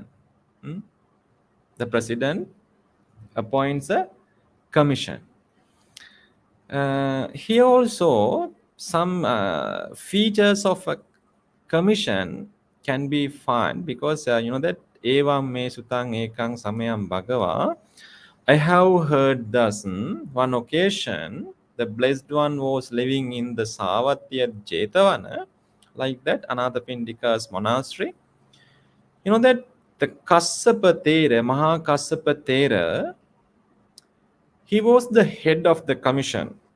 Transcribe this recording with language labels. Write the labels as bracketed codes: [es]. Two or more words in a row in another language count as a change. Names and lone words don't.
[en] The president appoints a commission. Here also, some features of a commission can be found, because you know that [pi] evam me sutang ekang samayam bhagava. [en] I have heard thus, one occasion, the Blessed One was living in the Savatya Jetavana, like that, Anathapindika's monastery. You know that the Kassapa Thera, Maha Kassapa Thera, he was the head of the commission.